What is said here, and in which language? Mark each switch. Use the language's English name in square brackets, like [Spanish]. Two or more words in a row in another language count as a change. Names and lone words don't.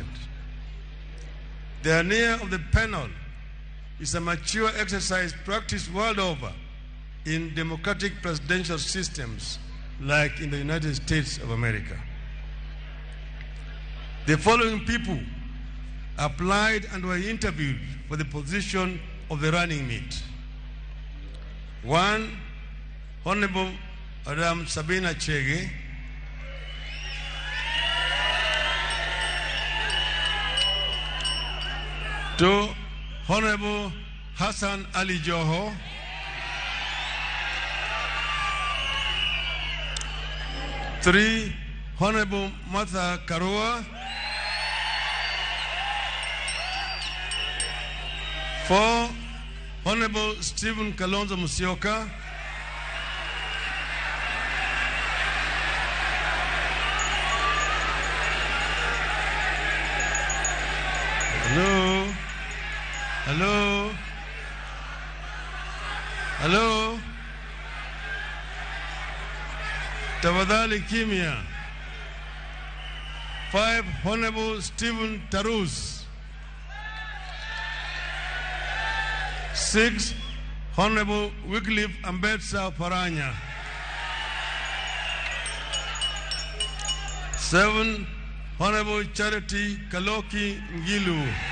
[English] The idea of the panel is a mature exercise practiced world over in democratic presidential systems like in the United States of America. The following people applied and were interviewed for the position of the running mate. 1, Honorable Madam Sabina Chege. 2, Honorable Hassan Ali Joho. 3, Honorable Martha Karua. 4, Honorable Stephen Kalonzo Musyoka. 'Hello? [Swahili] Tafadhali kimya. [English] 5, Honorable Stephen Tarus. 6, Honorable Wycliffe Ambetsa Paranya. 7, Honorable Charity Kaloki Ngilu.